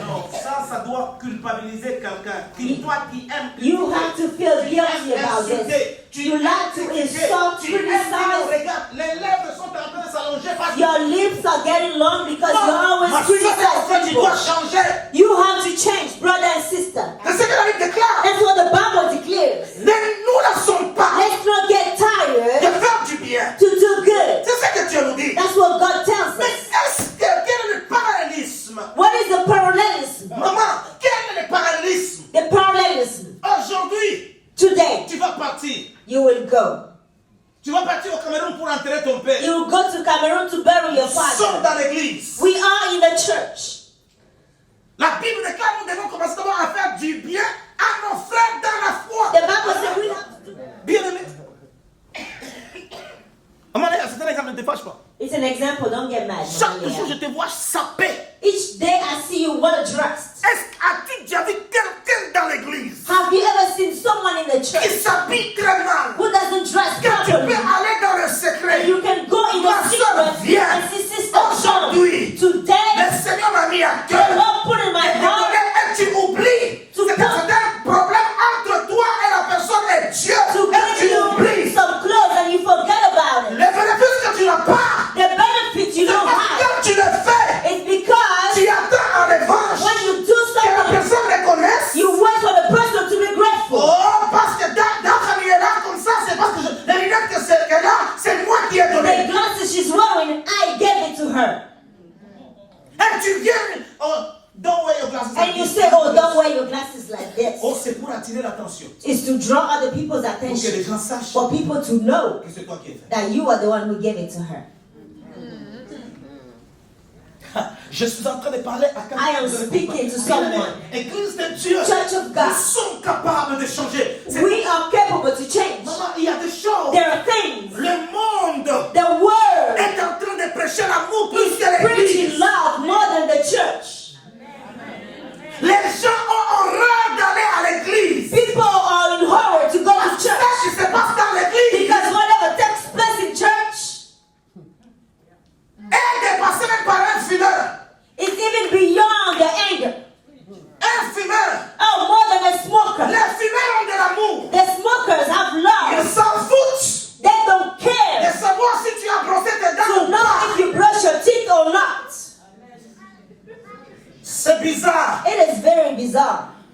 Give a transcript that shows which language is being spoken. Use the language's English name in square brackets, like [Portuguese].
[French] Non, ça doit culpabiliser quelqu'un. Toi qui aimes. [English] You have to feel guilty about this. You like to insult, criticize. [French] Regarde, les lèvres sont en train de s'allonger parce que [English] Your lips are getting long because you always [French] ma soeur, [English] criticize [French] tu dois [English] people. [French] changer. [English] You have to change, brother and sister. [French] C'est ce que la Bible déclare. [English] That's what the Bible declares. [French] Ne nous lassons pas [English] Let's not get [French] de [English] tired [French] faire du bien. [English] to do good. [French] C'est ce que Dieu nous dit. [English] That's what God tells [French] Mais [English] us. [French] quel est le parallélisme? [English] What is the parallelism? [French] Maman, quel est le parallélisme? [English] The parallelism. [French] Aujourd'hui, [English] Today, [French] tu vas partir. [English] you will go. [French] Tu vas partir au Cameroun pour enterrer ton père. [English] You will go to Cameroon to bury your [French] Nous sommes [English] father. [French] dans l'église. [English] We are in the church. [French] La Bible déclare que nous devons commencer d'abord à faire du bien à nos frères dans la foi. [English] The Bible says we have to do that. [French] Bien aimé. C'est un exemple, ne te fâche pas. [English] It's an example, don't get mad. [French] Chaque [English] Maria. [French] jour, je te vois saper. [English] Each day I see you well dressed. [French] As-tu déjà vu quelqu'un dans l'église [English] Have you ever seen someone in the [French] qui [English] church [French] s'habille très mal? [English] who doesn't dress [French] Que tu peux [English] properly? [French] aller dans le [English] And [French] secret. [English] you can go in [French] Ma [English] the [French] soeur, [English] secret [French] viens. [English] and see Sister John. [French] Aujourd'hui, [English] Today, [French] le Seigneur m'a mis à [English] the [French] cœur. [English] Lord put in my heart [French] Et tu oublies. [English] To [French] C'est [English] put- [French] un problème entre toi et la personne et Dieu. [English] to [French] Et tu [English] give you [French] oublies. [English] some clothes and you forget about it. [French] Les bénéfices que tu n'as pas. [English] The benefit you [French] C'est [English] don't [French] parce que [English] have [French] quand tu le fais, [English] is because [French] tu attends en revanche [English] when you do [French] que la [English] something, [French] personne reconnaisse. [English] you wait for the person to be grateful. [French] Oh, parce que dans famille est là comme ça, c'est parce que les lunettes que c'est qu'elle a, c'est moi qui ai [English] The [French] donné. [English] glasses she's wearing, I gave it to her. [French] Et tu viens, [English] oh, don't wear your glasses. And you say, oh, don't wear your glasses like this. [French] Oh, c'est pour attirer l'attention. [English] It's to draw other people's [French] Pour que les [English] attention. [French] gens sachent [English] For people to know [French] que c'est toi qui as fait. [English] that you are the one who gave it to her. [French] Je suis en train de parler à quelqu'un. [English] I am speaking to someone. [French] Église de Dieu. [English] Church of God. [French] Nous sommes capables de changer. [English] We are capable to change. [French] Maman, il y a des choses. [English] There are things. [French] Le monde [English] The word [French] est en train de prêcher l'amour plus [English] is [French] que [English] preaching [French] l'église. [English] love more than the church. [French] Les gens ont horreur d'aller à l'église. [English] People are in horror to go to [French] Ça [English] church [French] qui se passe dans l'église [English] because whatever takes place in church [French] est dépassé même par un fumeur. [English] is even beyond the anger. [French] Un fumeur. [English] Oh, more than a smoker. [French] Les fumeurs ont de l'amour. [English] The smokers have [French] Ils [English] love. [French] s'en foutent [English] They don't [French] de [English] care [French] savoir si tu as brossé tes dents [English] to [French] ou [English] know [French] pas. [English] if you brush your teeth or not. [French] C'est bizarre. [English] It is very bizarre.